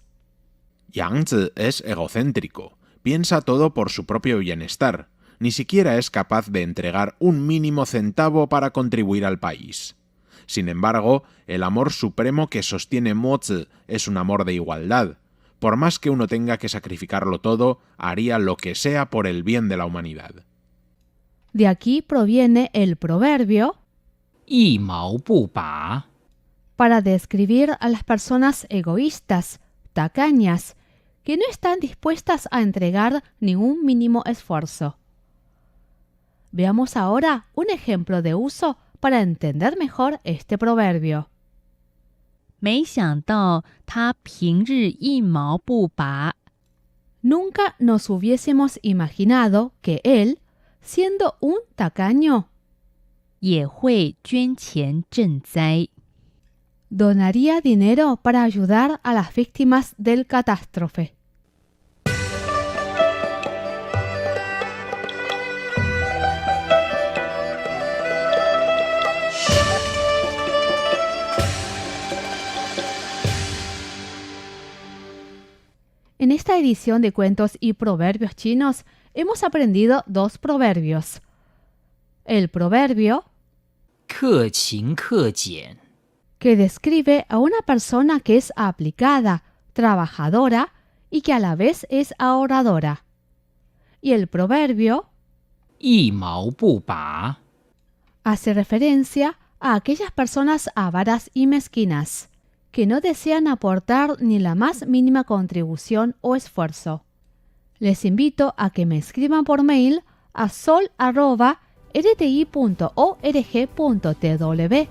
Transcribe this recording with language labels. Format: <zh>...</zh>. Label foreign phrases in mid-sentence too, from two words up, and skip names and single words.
<es>Yang Zi es egocéntrico, piensa todo por su propio bienestar, ni siquiera es capaz de entregar un mínimo centavo para contribuir al país. Sin embargo, el amor supremo que sostiene Mozi es un amor de igualdad. Por más que uno tenga que sacrificarlo todo, haría lo que sea por el bien de la humanidad. De aquí proviene el proverbio</es> <zh>一毛不拔，</zh> <es>para describir a las personas egoístas, tacañas, que no están dispuestas a entregar ningún mínimo esfuerzo. Veamos ahora un ejemplo de uso para entender mejor este proverbio.</es> <zh>没想到他平日一毛不拔，</zh> <es>Nunca nos hubiésemos imaginado que él, siendo un tacaño,</es> <zh>也会捐钱赈灾。</zh> <es>donaría dinero para ayudar a las víctimas del catástrofe. En esta edición de Cuentos y Proverbios Chinos hemos aprendido dos proverbios. El proverbio</es> <zh>克勤克俭，</zh> <es>que describe a una persona que es aplicada, trabajadora y que a la vez es ahorradora. Y el proverbio</es> <zh>一毛不拔，</zh> <es>hace referencia a aquellas personas avaras y mezquinas, que no desean aportar ni la más mínima contribución o esfuerzo. Les invito a que me escriban por mail a sol@rti.org.tw.</es>